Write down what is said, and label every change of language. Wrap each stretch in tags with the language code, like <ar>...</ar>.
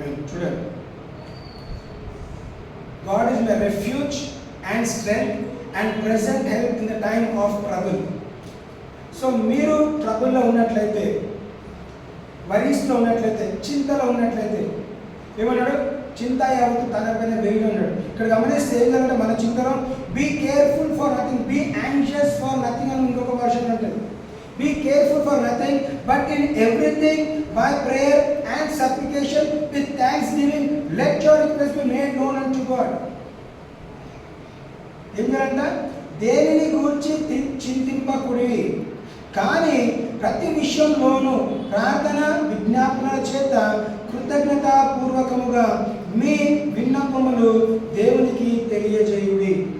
<en>చూడండి, God is my refuge and strength and present help in the time of trouble.</en> <te>So మీరు ట్రబుల్లో ఉన్నట్లయితే, వరీస్లో ఉన్నట్లయితే, చింతలో ఉన్నట్లయితే, ఏమన్నాడు? చింత యావత్తు తనపైన వేయి అన్నాడు. ఇక్కడ గమనిస్తే ఏం జరుగుతుంది?</te> <en>మన చింతలో be careful for nothing, be anxious for nothing</en> <te>అని ఇంకొక వర్షన్ ఉంటుంది.</te> <en>Be careful for nothing, but in everything by prayer and supplication with thanksgiving let your request be made known unto God.</en> <te>ఏం చేయాలంట? దేనిని గూర్చి చింతింపకుడి, కానీ ప్రతి విషయంలోనూ ప్రార్థన విజ్ఞాపనల చేత కృతజ్ఞతాపూర్వకముగా మీ విన్నపములు దేవునికి తెలియజేయుడి.</te>